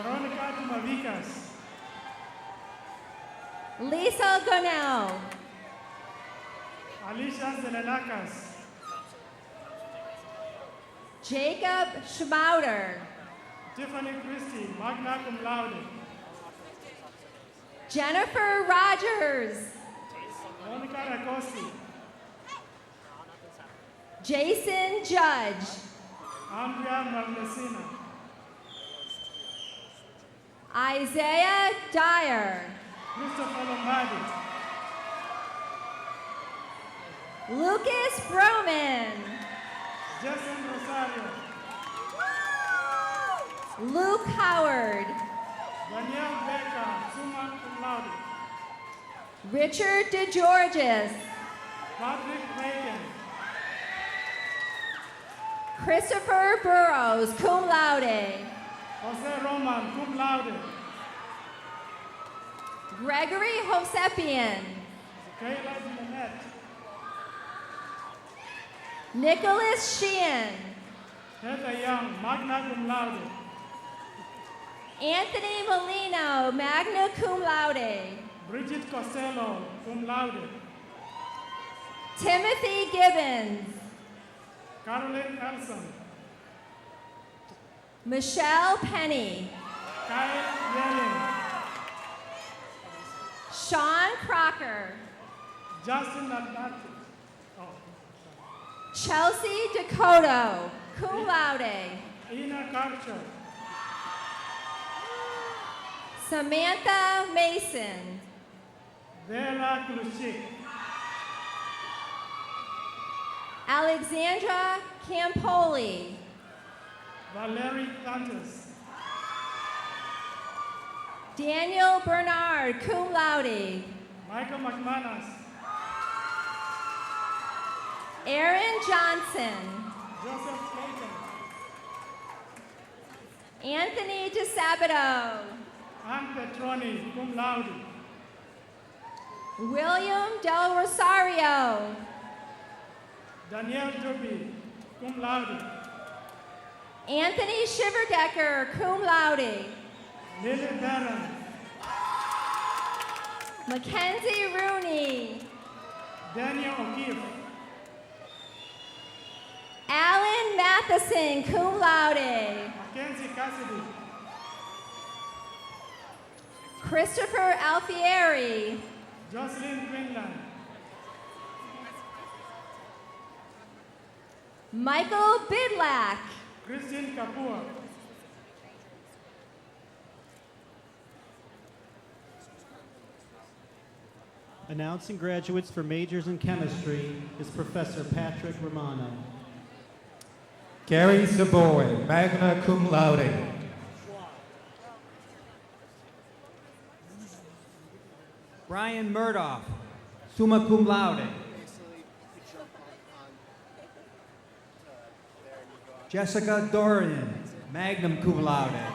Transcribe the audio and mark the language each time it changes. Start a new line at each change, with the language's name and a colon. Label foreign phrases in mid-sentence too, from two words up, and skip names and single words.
English: Veronica Tumavicas. Lisa Gonell. Alicia Zelelacas. Jacob Schmauder.
Latin: Tiffany Christie, magna cum laude.
English: Jennifer Rogers. Monica Racosti. Jason Judge. Andrea Marmesina. Isaiah Dyer. Christopher Lombardi. Lucas Broman. Jason Rosario. Luke Howard. Danielle Becker,
Latin: summa cum laude.
English: Richard DeGeorgis. Patrick Reagan. Christopher Burrows,
Latin: cum laude.
English: Jose Roman,
Latin: cum laude.
English: Gregory Hosepian. Kayla Jeanette. Nicholas Sheehan. Heather Young,
Latin: magna cum laude. Anthony Molino, magna cum laude.
English: Bridget Costello,
Latin: cum laude.
English: Timothy Gibbons. Caroline Elson. Michelle Penny. Kyle Yellen. Sean Crocker. Justin Atlante. Chelsea Dakota,
Latin: cum laude.
English: Ina Karcher. Samantha Mason. Vera Kluschik. Alexandra Campoli. Valerie Dantes. Daniel Bernard,
Latin: cum laude.
English: Michael McManus. Aaron Johnson. Joseph Clayton. Anthony DeSabato. Ann Petroni,
Latin: cum laude.
English: William Del Rosario. Danielle Duby,
Latin: cum laude.
English: Anthony Shiverdecker,
Latin: cum laude.
English: Lily Barron. Mackenzie Rooney. Daniel O'Keefe. Alan Matheson,
Latin: cum laude.
English: Mackenzie Cassidy. Christopher Alfieri. Jocelyn Greenland. Michael Bidlack. Christine Kapoor. Announcing graduates for majors in chemistry is Professor Patrick Romano.
Latin: Gary Savoy, magna cum laude. Brian Murdoff, summa cum laude. Jessica Dorian, magna cum laude.